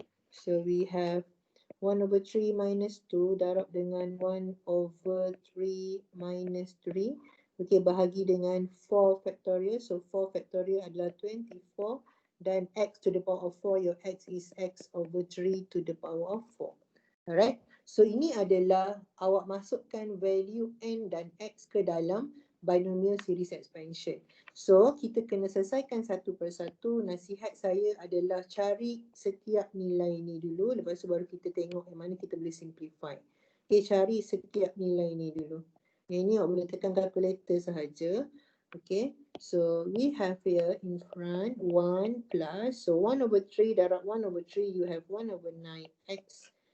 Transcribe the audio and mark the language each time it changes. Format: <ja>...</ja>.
<en>So we have 1 over 3 minus 2 darab dengan 1 over 3 minus 3. Okay, bahagi dengan 4 factorial. So 4 factorial adalah 24. Dan x to the power of 4, your x is x over 3 to the power of 4. Alright.</en> <ms>So ini adalah awak masukkan value n dan x ke dalam binomial series expansion. So kita kena selesaikan satu persatu. Nasihat saya adalah cari setiap nilai ni dulu, lepas tu baru kita tengok yang mana kita boleh simplify. Okay, cari setiap nilai ni dulu. Yang ni awak boleh tekan calculator sahaja.</ms> <en>Okay, so we have here in front 1 plus, so 1 over 3 darab 1 over 3, you have 1 over 9x.</en>